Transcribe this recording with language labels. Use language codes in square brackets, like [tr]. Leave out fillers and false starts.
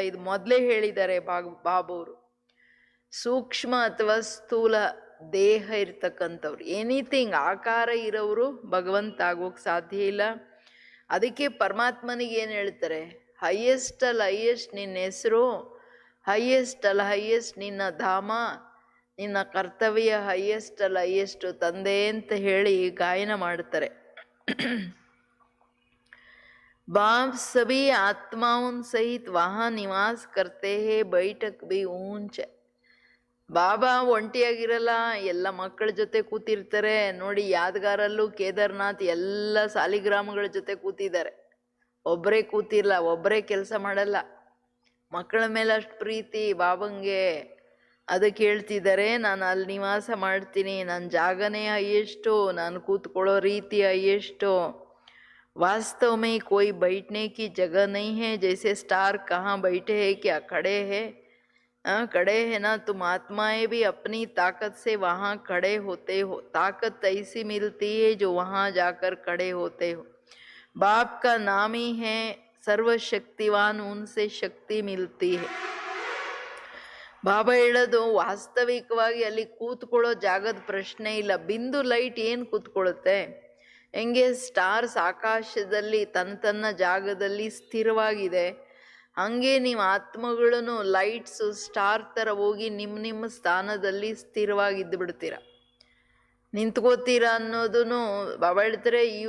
[kn] ಇದು ಮೊದಲೇ ಹೇಳಿದ್ದಾರೆ ಬಾಬೂರು. ಸೂಕ್ಷ್ಮ ಅಥವಾ ಸ್ಥೂಲ ದೇಹ ಇರ್ತಕ್ಕಂಥವ್ರು, ಎನಿಥಿಂಗ್ ಆಕಾರ ಇರೋರು ಭಗವಂತ ಆಗೋಕ್ ಸಾಧ್ಯ ಇಲ್ಲ. ಅದಕ್ಕೆ ಪರಮಾತ್ಮನಿಗೆ ಏನು ಹೇಳ್ತಾರೆ, ಹೈಯೆಸ್ಟ್ ಅಲ್ಲ ಹೈಯೆಸ್ಟ್ ನಿನ್ನ ಹೆಸರು, ಹೈಯೆಸ್ಟ್ ಅಲ್ಲ ಹೈಯೆಸ್ಟ್ ನಿನ್ನ ಧಾಮ, ನಿನ್ನ ಕರ್ತವ್ಯ ಹೈಯೆಸ್ಟ್ ಅಲ್ಲ ಹೈಯೆಸ್ಟ್ ತಂದೆ ಅಂತ ಹೇಳಿ ಗಾಯನ ಮಾಡ್ತಾರೆ. [hi] बाप सभी आत्माओं सहित वहाँ निवास करते हैं, बैठक भी ऊंच. [kn] ಬಾಬಾ ಒಂಟಿಯಾಗಿರಲ್ಲ, ಎಲ್ಲ ಮಕ್ಕಳ ಜೊತೆ ಕೂತಿರ್ತಾರೆ. ನೋಡಿ, ಯಾದಗಾರಲ್ಲೂ ಕೇದಾರ್ನಾಥ್ ಎಲ್ಲ ಸಾಲಿಗ್ರಾಮಗಳ ಜೊತೆ ಕೂತಿದ್ದಾರೆ. ಒಬ್ಬರೇ ಕೂತಿರ್ಲ, ಒಬ್ಬರೇ ಕೆಲಸ ಮಾಡಲ್ಲ. ಮಕ್ಕಳ ಮೇಲೆ ಅಷ್ಟು ಪ್ರೀತಿ ಬಾಬಂಗೆ. ಅದಕ್ಕೆ ಹೇಳ್ತಿದ್ದಾರೆ, ನಾನು ಅಲ್ಲಿ ನಿವಾಸ ಮಾಡ್ತೀನಿ, ನನ್ನ ಜಾಗನೇ ಹೈಯೆಸ್ಟು, ನಾನು ಕೂತ್ಕೊಳ್ಳೋ ರೀತಿ ಹೈಯೆಸ್ಟು. [hi] वास्तव में कोई बैठने की जगह नहीं है. जैसे स्टार कहाँ बैठे हैं, क्या खड़े हैं? खड़े है ना. तुम आत्माएं भी अपनी ताकत से वहाँ खड़े होते हो. ताकत ऐसी मिलती है जो वहाँ जाकर खड़े होते हो. बाप का नाम ही है सर्वशक्तिवान, उनसे शक्ति मिलती है. [kn] ಬಾಬಾ ಹೇಳೋದು, ವಾಸ್ತವಿಕವಾಗಿ ಅಲ್ಲಿ ಕೂತ್ಕೊಳ್ಳೋ ಜಾಗದ ಪ್ರಶ್ನೆ ಇಲ್ಲ. ಬಿಂದು ಲೈಟ್ ಏನು ಕೂತ್ಕೊಳ್ಳುತ್ತೆ? ಹೆಂಗೆ ಸ್ಟಾರ್ಸ್ ಆಕಾಶದಲ್ಲಿ ತನ್ನ ಜಾಗದಲ್ಲಿ ಸ್ಥಿರವಾಗಿದೆ, ಹಂಗೆ ನೀವು ಆತ್ಮಗಳನ್ನು ಲೈಟ್ಸ್ ಸ್ಟಾರ್ ಥರ ಹೋಗಿ ನಿಮ್ಮ ಸ್ಥಾನದಲ್ಲಿ ಸ್ಥಿರವಾಗಿದ್ದು ಬಿಡ್ತೀರ, ನಿಂತ್ಕೋತೀರಾ ಅನ್ನೋದೂ ಬಾಬಾ ಹೇಳ್ತಾರೆ.